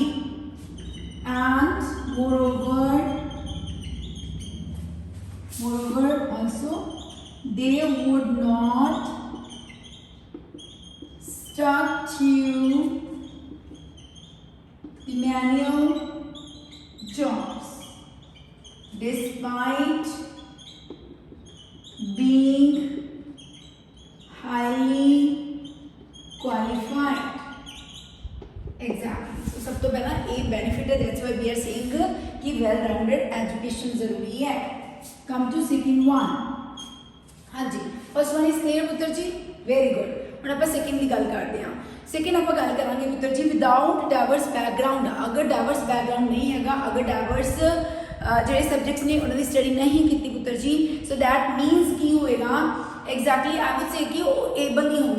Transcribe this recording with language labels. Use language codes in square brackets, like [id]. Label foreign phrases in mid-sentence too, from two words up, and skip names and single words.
[en] And moreover also they would not stuck to the manual jobs despite being highly qualified. [hi] Exactly. So सब तो पहला एक बेनिफिट है, [en] that's why we are saying कि well rounded education [hi] जरूरी है. [en] Come to second one. [hi] हाँ जी, [en] first one is clear [pa] ਪੁੱਤਰ ਜੀ, [en] very good. [pa] ਹੁਣ ਆਪਾਂ ਸੈਕਿੰਡ ਦੀ ਗੱਲ ਕਰਦੇ ਹਾਂ. ਸੈਕਿੰਡ ਆਪਾਂ ਗੱਲ ਕਰਾਂਗੇ ਪੁੱਤਰ ਜੀ [en] without diverse background. [pa] ਅਗਰ [en] diverse background [pa] ਨਹੀਂ ਹੈਗਾ, ਅਗਰ ਡਾਈਵਰਸ ਜਿਹੜੇ ਸਬਜੈਕਟਸ ਨੇ ਉਹਨਾਂ ਦੀ ਸਟੱਡੀ ਨਹੀਂ ਕੀਤੀ ਪੁੱਤਰ ਜੀ, [en] so that means [pa] ਕੀ ਹੋਏਗਾ [en] exactly I would say [pa] ਕਿ ਉਹ ਏਬਲ ਨਹੀਂ ਹੋਣਗੇ.